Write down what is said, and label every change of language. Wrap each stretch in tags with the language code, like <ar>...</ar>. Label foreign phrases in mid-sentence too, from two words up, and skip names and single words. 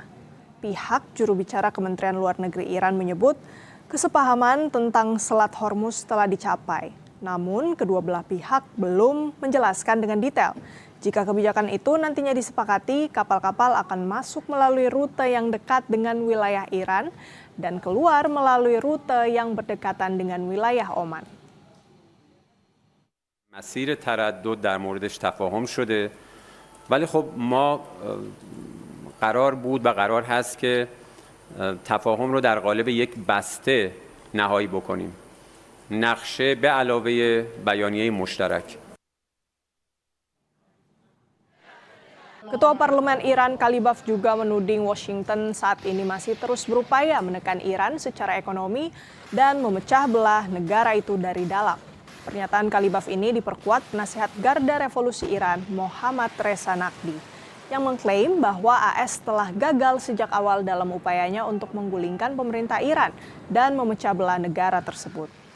<id>Pihak juru bicara Kementerian Luar Negeri Iran menyebut kesepahaman tentang Selat Hormuz telah dicapai. Namun kedua belah pihak belum menjelaskan dengan detail. Jika kebijakan itu nantinya disepakati, kapal-kapal akan masuk melalui rute yang dekat dengan wilayah Iran dan keluar melalui rute yang berdekatan dengan wilayah Oman.</id> <fa>مسیر تردد در موردش تفاهم شده ولی خب ما قرار بود و قرار هست که تفاهم رو در قالب یک بسته نهایی بکنیم نقشه به علاوه بیانیه مشترک.</fa> <id>Ketua Parlemen Iran Kalibaf juga menuding Washington saat ini masih terus berupaya menekan Iran secara ekonomi dan memecah belah negara itu dari dalam. Pernyataan Kalibaf ini diperkuat penasihat Garda Revolusi Iran Mohammad Reza Naqvi yang mengklaim bahwa AS telah gagal sejak awal dalam upayanya untuk menggulingkan pemerintah Iran dan memecah belah negara tersebut.</id>